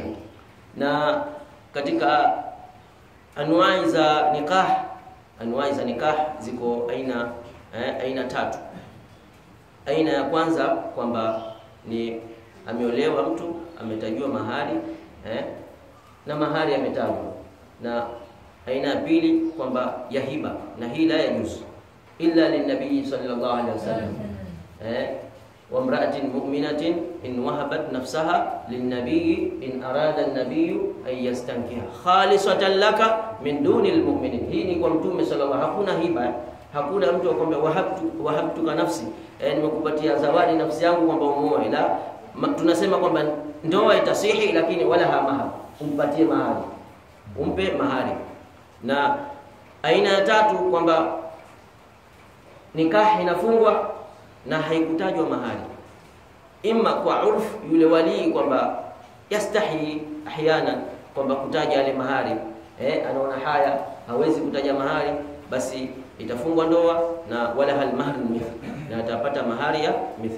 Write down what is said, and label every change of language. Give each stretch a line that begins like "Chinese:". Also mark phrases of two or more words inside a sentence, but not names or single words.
Swahili: Na katika anwai za nikah ziko aina tatu. Aina ya kwanza kwamba ni ameolewa mtu, ametajiwa mahari na mahari ametajwa. Na aina ya pili kwamba ya hiba, na hii
Arabic: لا يجوز إلا للنبي صلى الله عليه وسلم. وامرأة مؤمنة إن وهبت نفسها للنبي إن أراد النبي أن يستنكحها خالصة لك من دون المؤمنين.
Swahili: Hii ni kwa mtume sallallahu. Hakuna hiba, hakuna mtu akwambia
Arabic: وهبتك نفسي,
Swahili: nimekupatia zawadi nafsi yangu kwamba umuoe. La, tunasema kwamba ndoa itasihi, lakini wala mahar, umpatie mahari, umpe mahari. Na aina ya tatu kwamba nikah inafungwa na haikutajwa mahari, imma kwa urf, yule wali kwamba
Arabic: يستحيي أحيانا
Swahili: kwamba kutaja yale mahari, anaona haya, hawezi kutaja mahari, basi itafungwa ndoa na
Arabic: ولها مهر مثل,
Swahili: na atapata mahari ya mithl.